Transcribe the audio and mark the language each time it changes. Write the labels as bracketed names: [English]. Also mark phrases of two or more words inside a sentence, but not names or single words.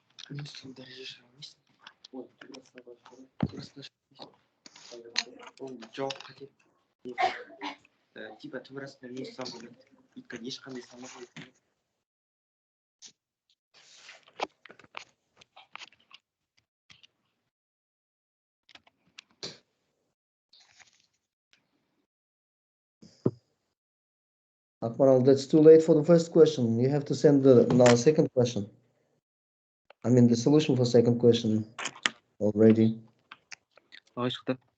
[Kazakh] Плюстың дәрежесі емес. Ой, ол жоқ қате. Типа температурасына минус салмайды. Өйткені ешқандай салмақ. [English] Akmaral, that's too late for the first question. You have to send the now second question. I mean the solution for second question already. [Kazakh] Ағай шықты.